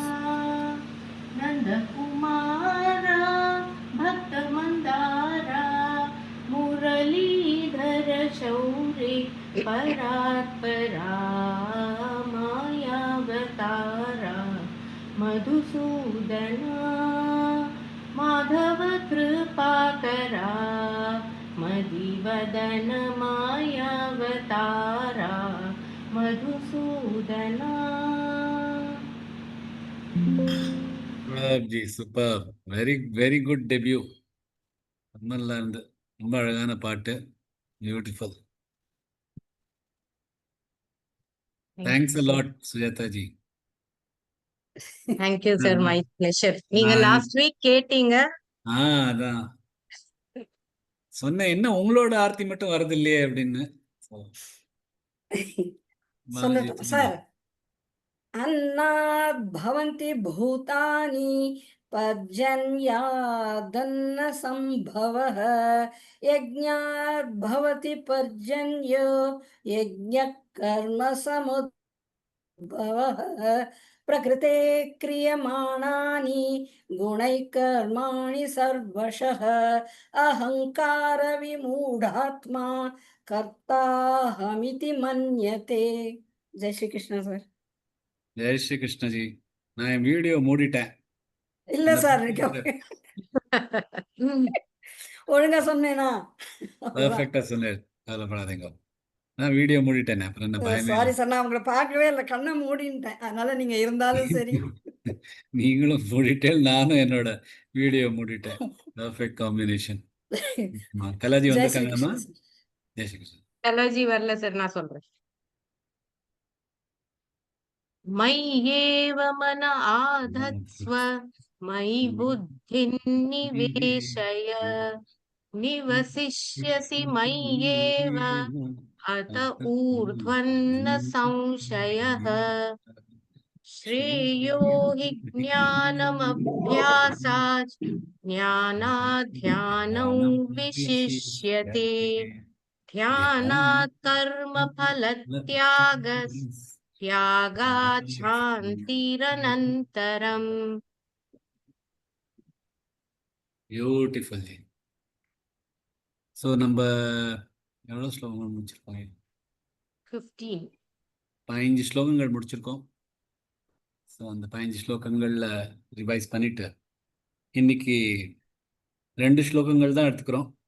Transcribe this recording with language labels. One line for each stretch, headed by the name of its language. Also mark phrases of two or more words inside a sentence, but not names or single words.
Sanskrit: नन्दकुमार भक्त मन्दार मुरलीधर शौरि परात्परा मायावतार मधुसूदन माधव कृपाकर मदिवदन मायावतार मधुसूदन.
Tamil: ஜி சூப்பர்,
English: very very good debut.
Tamil: நல்லா இருந்து, ரொம்ப அழகான பாட்டு, பியூட்டிஃபுல்.
English: தேங்க்ஸ் a lot சுஜாதாஜி. Thank you sir, my pleasure.
Tamil: நீங்க
English: last week
Tamil: கேட்டீங்க. அதான் சொன்னேன், என்ன உங்களோட ஆர்த்தி மட்டும் வரது இல்லையே அப்படின்னு. சொல்லட்டும் சார்.
Sanskrit: अन्नाद् भवन्ति भूतानि पर्जन्यादन्न संभवः यज्ञाद् भवति पर्जन्यो यज्ञः कर्म समुद्भवः प्रकृते क्रियमाणानि गुणैः कर्माणि सर्वशः अहंकार विमूढात्मा कर्ताहमिति मन्यते.
Hindi: जय श्री कृष्ण सर. जय श्री कृष्णजी.
Tamil: நான் என் வீடியோ மூடிட்டேன். இல்ல சார், ஒழுங்கா சொன்னேனா? பெர்ஃபெக்ட்டா சொன்னேன், கவலைப்படாதீங்க. நான் வீடியோ மூடிட்டேன். அப்புறம் என்ன பயமே. சாரி சார், நான் உங்களை பார்க்கவே இல்லை, கண்ணை மூடிட்டேன். அதனால நீங்க இருந்தாலும் சரி. நீங்களும் மூடிட்டேன், நானும் என்னோட வீடியோ மூடிட்டேன்.
English: perfect combination.
Tamil: கலாஜி வந்திருக்காங்கம்மா.
Hindi: जय श्री कृष्णन्.
Tamil: கலாஜி வரல சார், நான் சொல்றேன்.
Sanskrit: मय्येव मन आधत्स्व मयि बुद्धिं निवेशय निवसिष्यसि मय्येव अत ऊर्ध्वन्न संशयः श्रेयो हि ज्ञानमभ्यासात् ज्ञानात् ध्यानं विशिष्यते ध्यानात् कर्मफलत्यागः त्यागात् शान्तिरनन्तरम्.
Tamil: பியூட்டிஃபுல். ஸோ நம்ம எவ்வளோ ஸ்லோகங்கள் முடிச்சிருக்கோம்? 15 ஸ்லோகங்கள் முடிச்சிருக்கோம். ஸோ அந்த 15 ஸ்லோகங்களில் ரிவைஸ் பண்ணிட்டு இன்னைக்கு 2 ஸ்லோகங்கள் தான் எடுத்துக்கிறோம்.